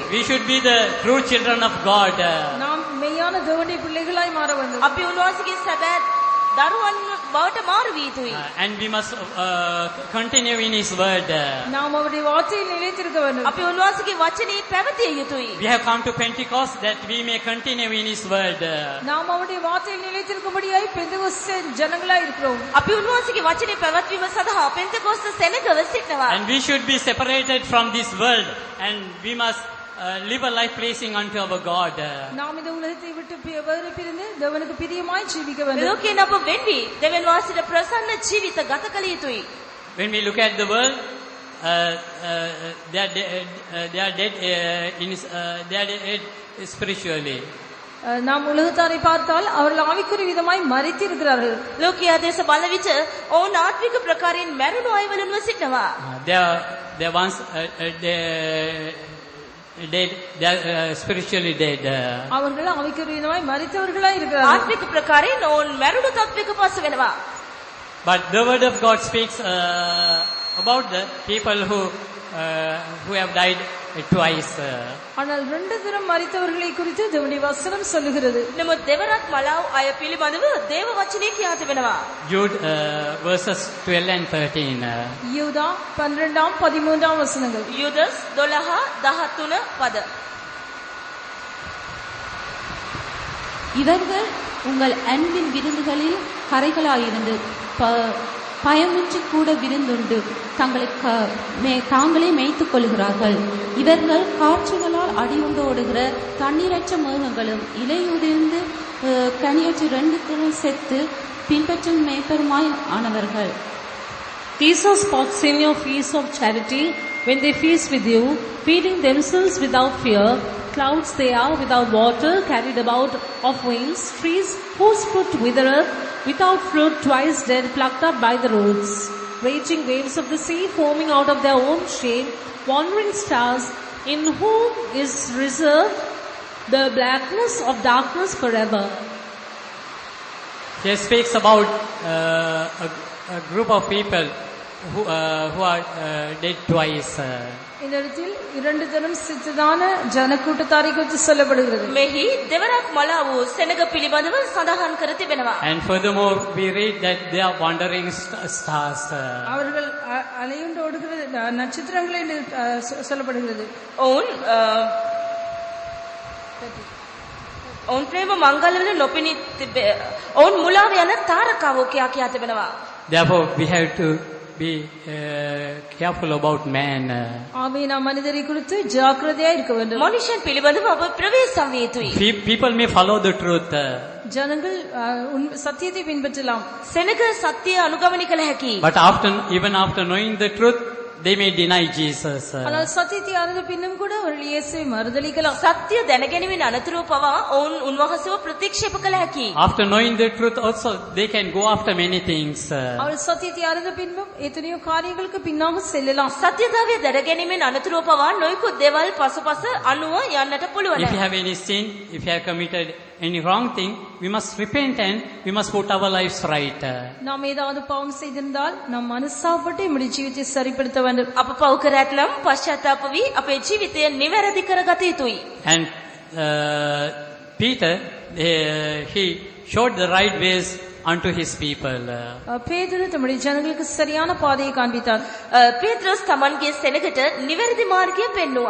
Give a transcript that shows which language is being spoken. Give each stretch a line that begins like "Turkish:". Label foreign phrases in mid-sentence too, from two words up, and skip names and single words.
English: We should be the true children of God.
Tamil: நாம் மெய்யான தேவனுடைய பிள்ளைகளாய் மாற வேண்டும்.
Sinhala: අපි උන්වහන්සේගේ සැබෑ දරුවන් බවට මාරු විය යුතුයි.
English: And we must continue in his word.
Tamil: நாம் அவருடைய வார்த்தையில் நிலைத்திருக்க வேண்டும்.
Sinhala: අපි උන්වහන්සේගේ වචනේ පැවතිය යුතුයි.
English: We have come to Pentecost that we may continue in his word.
Tamil: நாம் அவருடைய வார்த்தையில் நிலைத்திருக்கும்படியாய் பெந்தெகோஸ்தே ஜனங்களாய் இருக்கிறோம்.
Sinhala: අපි උන්වහන්සේගේ වචනේ පැවැත්වීම සඳහා පෙන්තෙකොස්ත සෙනගව සිටනවා.
English: And we should be separated from this world and we must live a life pleasing unto our God.
Tamil: நாம் இந்த உலகத்தை விட்டு வேறு பிரிந்து தேவனுக்கு பிரியமாய் ஜீவிக்க வேண்டும்.
Sinhala: ලෝකේ අප වෙන්වි දෙවියන් වහන්සේට ප්‍රසන්න ජීවිත ගත කළ යුතුයි.
English: When we look at the world, they are dead spiritually.
Tamil: நாம் உலகத்தாரை பார்த்தால் அவர்கள் ஆவிக்குரிய விதமாய் மரித்து இருக்கிறார்கள்.
Sinhala: ලෝකයා දේශ බලන විට ඔවුන් ආත්මික ප්‍රකාරයෙන් මැරුණු අය වලින්ම සිටිනවා.
English: They are once dead. They are spiritually dead.
Tamil: அவர்கள் ஆவிக்குரிய விதமாய் மரித்தவர்களாய் இருக்கிறார்கள்.
Sinhala: ආත්මික ප්‍රකාරයෙන් ඔවුන් මැරුණු තත්වයක පසු වෙනවා.
English: But the word of God speaks about the people who have died twice.
Tamil: ஆனால் ரெண்டு தரம் மரித்தவர்களை குறித்து தேவனுடைய வசனம் சொல்லுகிறது.
Sinhala: නමුත් දෙවරක් මලාව් අය පිළිබඳව දේව වචනේ කියා තිබෙනවා.
English: Jude verses 12 and 13.
Tamil: யூதா 12 13 வசனங்கள்.
Sinhala: යුදස් 12 13 පද.
Tamil: இவர்கள் உங்கள் அன்பின் விருந்துகளில் கரைகளாயிருந்து பயமின்றி கூட விருந்துண்டு தாங்களே மேய்த்துக் கொள்கிறார்கள். இவர்கள் காற்றுகளால் அடியுண்டு ஓடுகிற தண்ணீரற்ற மேகங்களும் இலையுதிர்ந்து கனியற்று ரெண்டு தினம் செத்து பின்பற்றும் மேய்ப்பருமாய் ஆனவர்கள்.
English: These are spots in your feast of charity, when they feast with you, feeding themselves without fear. Clouds they are without water, carried about of winds, trees whose fruit withereth, without fruit, twice dead, plucked up by the roots. Raging waves of the sea, foaming out of their own shame, wandering stars, in whom is reserved the blackness of darkness forever. He speaks about a group of people who are dead twice.
Tamil: இந்த இடத்தில் இரண்டு தரம் சித்ததான ஜனக்கூட்டத்தாரை குறித்து சொல்லப்படுகிறது.
Sinhala: මෙහි දෙවරක් මලා වූ සෙනග පිළිබඳව සඳහන් කර තිබෙනවා.
English: And furthermore, we read that they are wandering stars.
Tamil: அவர்கள் அலையுண்டு ஓடுகிற நட்சத்திரங்களை சொல்லப்படுகிறது.
Sinhala: ඔවුන් ප්‍රේම මංගල්‍යවල නොපෙනී තිබේ. ඔවුන් මුලාව යන තාරකාවෝ කියා තිබෙනවා.
English: Therefore, we have to be careful about man.
Tamil: ஆமே நாம் மனிதரை குறித்து ஜாக்கிரதையா இருக்க வேண்டும்.
Sinhala: மனுஷன் පිළිබඳව අප ප්‍රවේශම් විය යුතුයි.
English: People may follow the truth.
Tamil: ஜனங்கள் சத்தியத்தை பின்பற்றலாம்.
Sinhala: සෙනග සත්‍ය අනුගමනය කළ හැකියි.
English: But even after knowing the truth, they may deny Jesus.
Tamil: ஆனால் சத்தியத்தை அறிந்த பின்னும் கூட அவர்கள் இயேசுவை மறுதலிக்கலாம்.
Sinhala: සත්‍ය දැනගැනීමෙන් අනතුරුව පවා ඔවුන් උන්වහන්සේව ප්‍රතික්ෂේප කළ හැකියි.
English: After knowing the truth also, they can go after many things.
Tamil: அவர்கள் சத்தியத்தை அறிந்த பின்பும் எத்தனையோ காரியங்களுக்கு பின்னாக செல்லலாம்.
Sinhala: සත්‍යතාවය දැනගැනීමෙන් අනතුරුව පවා නොයෙකුත් දේවල් පසුපස අනුව යන්නට පුළුවන්.
English: If you have any sin, if you have committed any wrong thing, we must repent and we must put our lives right.
Tamil: நாம் ஏதாவது பாவம் செய்திருந்தால் நாம் மனசாப்பட்டு நம்முடைய ஜீவிதத்தை சரிப்படுத்த வேண்டும்.
Sinhala: අප පව් කර ඇතනම් පශ්චාත්තාප වී අපේ ජීවිතය නිවැරදි කරගත යුතුයි.
English: And Peter, he showed the right ways unto his people.
Tamil: பேதுரு தம்முடைய ஜனங்களுக்கு சரியான பாதையை காண்பித்தார்.
Sinhala: පේත්‍රස් තමන්ගේ සෙනගට නිවැරදි මාර්ගය පෙන්වුවා.